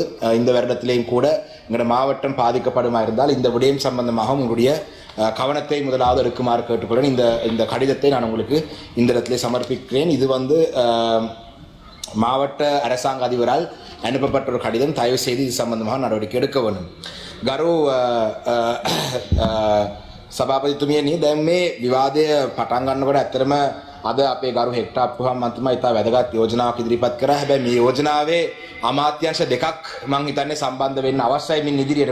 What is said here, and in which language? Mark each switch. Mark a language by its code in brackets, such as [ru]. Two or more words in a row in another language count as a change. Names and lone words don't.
[ta] இந்த வருடத்திலேயும் கூட எங்களுடைய மாவட்டம் பாதிக்கப்படுமா இருந்தால் இந்த விடயம் சம்பந்தமாக உங்களுடைய கவனத்தை முதலாவது எடுக்குமாறு கேட்டுக்கொள்கிறேன். இந்த கடிதத்தை நான் உங்களுக்கு இந்த இடத்திலே சமர்ப்பிக்கிறேன். இது மாவட்ட அரசாங்க அதிபரால் அனுப்பப்பட்ட ஒரு கடிதம். தயவு செய்து இது சம்பந்தமாக நடவடிக்கை எடுக்க வேண்டும். [si] ගරු සභාපතිතුමියනි දැන් මේ විවාදය පටන් ගන්නකොට ඇත්තටම අද අපේ ගරු හෙක්ටර් අප්පුහම් මන්ත්‍රීතුමා ඉතා වැදගත් යෝජනාවක් ඉදිරිපත් කරා. හැබැයි මේ යෝජනාවේ අමාත්‍යාංශ දෙකක් මම හිතන්නේ සම්බන්ධ වෙන්න අවශ්‍යයි මින් ඉදිරියට.